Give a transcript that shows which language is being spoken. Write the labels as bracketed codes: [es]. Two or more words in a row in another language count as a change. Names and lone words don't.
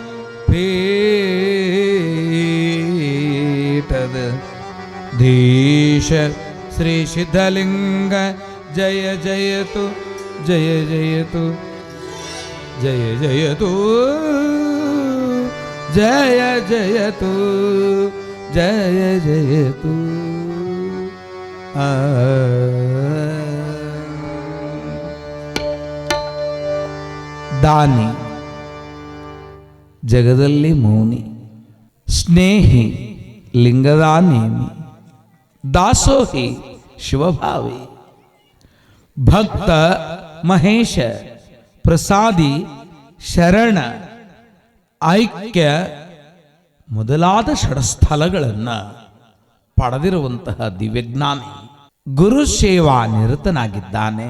[kn] ಪೀಠದ ಧೀಶ ಶ್ರೀ ಸಿದ್ಧಲಿಂಗ ಜಯ ಜಯತು ಜಯ ಜಯತು ಜಯ ಜಯತು ಜಯ ಜಯತು ಜಯ ಜಯತು. ದಾನಿ ಜಗದಲ್ಲಿ ಮೌನಿ, ಸ್ನೇಹಿ ಲಿಂಗದಾನೇಮಿ, ದಾಸೋಹಿ ಶಿವಭಾವಿ, ಭಕ್ತ ಮಹೇಶ, ಪ್ರಸಾದಿ ಶರಣ, ಐಕ್ಯ ಮೊದಲಾದ ಷಡಸ್ಥಲಗಳನ್ನು ಪಡೆದಿರುವಂತಹ ದಿವ್ಯಜ್ಞಾನಿ ಗುರು ಸೇವಾ ನಿರತನಾಗಿದ್ದಾನೆ.